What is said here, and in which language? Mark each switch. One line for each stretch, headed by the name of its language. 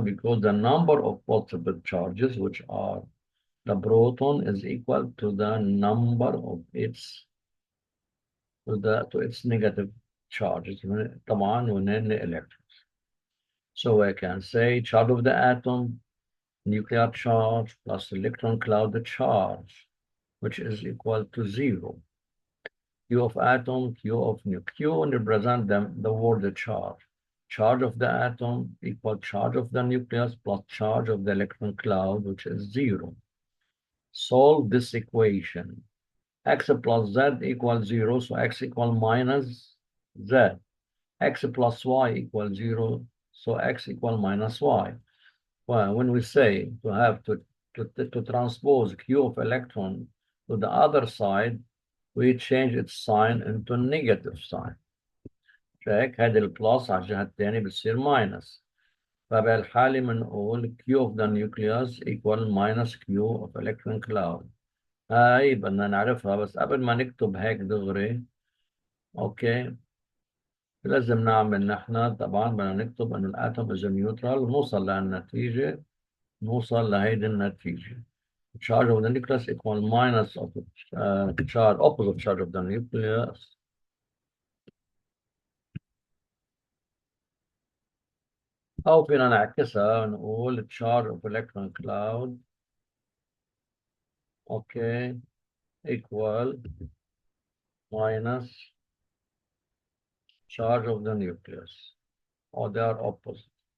English: Because the number of possible charges, which are the proton, is equal to the number of its to its negative charges.
Arabic: طبعا وهن electrons.
English: So I can say charge of the atom, nuclear charge plus electron cloud charge, which is equal to 0. Q of atom, Q of nucleus. Q represent the word charge. Charge of the atom equal charge of the nucleus plus charge of the electron cloud, which is 0. Solve this equation. X plus Z equals 0, so X equal minus Z. X plus Y equals 0, so X equal minus Y. Well, when we say to have to transpose Q of electron to the other side, we change its sign into negative sign. check.
Arabic: هذه البلس على الجهة الثانية بتصير minus. فبالحالة بنقول
English: Q of the nucleus equal minus Q of electron cloud.
Arabic: هاي بدنا نعرفها، بس قبل ما نكتب هيك دغري. اوكي. لازم نعمل نحن طبعا بدنا نكتب انه
English: الاتوم is neutral
Arabic: ونوصل للنتيجة، نوصل لهيدي النتيجة.
English: Charge of the nucleus equal minus of the charge, opposite charge of the nucleus.
Arabic: أو فينا نعكسها نقول
English: charge of electron cloud okay equal minus charge of the nucleus, or they are opposite.